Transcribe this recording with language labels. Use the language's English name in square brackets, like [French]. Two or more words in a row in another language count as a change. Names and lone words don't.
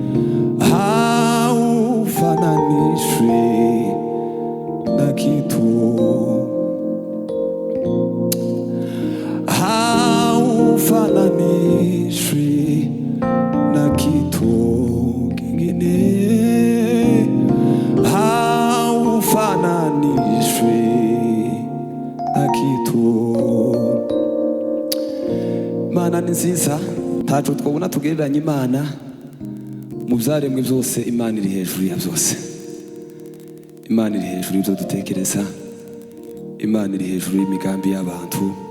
[Swahili] haufananishwi na kitu, haufananishwi na kitu kingine, haufananishwi na kitu. [Rundi] Imana ni nziza, ntaco twabona tugereranya Imana. Mu byaremwe byose Imana iri hejuru ya byose. Imana iri hejuru y'ibyo dutekereza. Imana iri hejuru y'imigambi y'abantu.